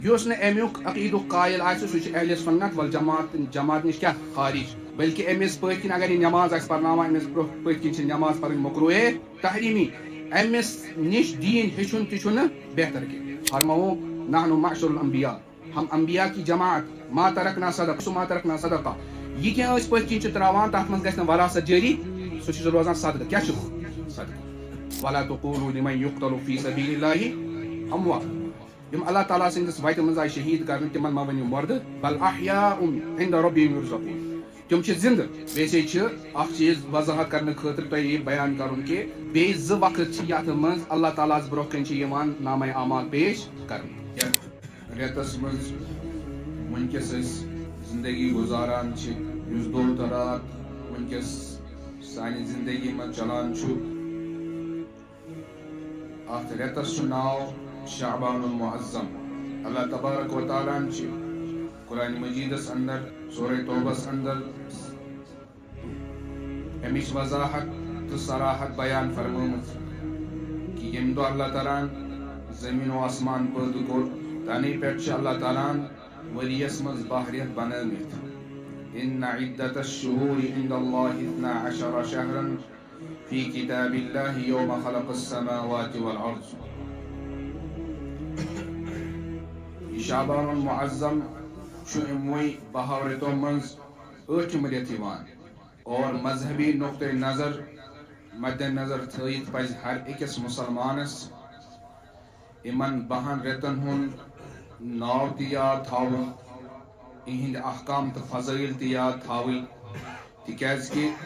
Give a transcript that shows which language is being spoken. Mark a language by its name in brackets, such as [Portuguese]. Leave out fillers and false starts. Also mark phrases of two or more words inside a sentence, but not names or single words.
[Kashmiri] یُس نہٕ امیُک عقیٖدُک قٲیِل آسہِ سُہ چھُ اہلِ سُنت والجماعت نِش کیٛاہ خارج بلکہ أمِس پٔتھۍ کِنۍ اگر یہِ نٮ۪ماز آسہِ پرناوان أمِس پٔتھۍ کِنۍ چھِ نٮ۪ماز پرٕنۍ مکروٗہے تحریٖمی أمِس نِش دیٖن ہیٚچھُن تہِ چھُنہٕ بہتر کینٛہہ فرمووُکھ [Arabic] نحن معشر الانبیاء [Urdu] ہم انبیاء کی جماعت [Arabic] ما ترکنا صدقہ [Kashmiri] یہ کینٛہہ أسۍ پٔتھۍ کِنۍ چھِ ترٛاوان تتھ منٛز گژھِ نہٕ وراثت جٲری سُہ چھُ روزان صدقہ کیٛاہ چھُ صدقہ [Arabic] ولا تقولوا لمن يقتل في سبيل الله اموات [Kashmiri] یم اللہ تعالیٰ سٕنٛدِس وتہِ منٛز آیہِ شہیٖد کرنہٕ تِمن ما ؤنِو مردٕ [Arabic] بل احیاء عند ربهم يرزقون [Kashmiri] تِم چھِ زندٕ ویسے چھِ اکھ چیٖز وضاحت کرنہٕ خٲطرٕ تۄہہِ یہِ بیان کرُن کہِ بیٚیہِ زٕ وقت چھِ یتھ منٛز اللہ تعالیٰ ہس برونٛہہ کَنۍ چھِ یِوان نامے اعمال پیش کرنہٕ یتھ رٮ۪تس منٛز وٕنکیٚس أسۍ زندگی گُزاران چھِ یُس دۄہ تہٕ رات وٕنکیٚس سانہِ زندگی منٛز چلان چھُ اتھ رٮ۪تس چھُ ناو شعبان المعظم اللہ تبارک و تعالیٰ چھِ قرآن مجیدس اندر سورہ توبس اندر امِچ وضاحت تہٕ صراحت بیان فرمٲمٕژ کہ ییٚمہِ دۄہ اللہ تعالیٰ زمین و آسمان پٲدٕ کوٚر تنے پٮ۪ٹھ چھِ اللہ تعالیٰ ؤرِیس منٛز 12 رٮ۪تھ بنٲومٕتۍ [Arabic] ان عدة الشهور عند الله 12 شهرا في كتاب الله يوم خلق السماوات والارض [Kashmiri] شعبان المعظم چھُ یِموٕے 12 رٮ۪تو منٛز 8م رٮ۪تھ یِوان اور مذہبی نقطۂ نظر مدِ نظر تھٲیِتھ پزِ ہر أکِس مُسلمانس یِمن 12 رٮ۪تن ہُنٛد ناو تہِ یاد تھاوُن یِہنٛدۍ احکام تہٕ فضٲیل تہِ یاد تھاوٕنۍ تِکیٛازِ کہِ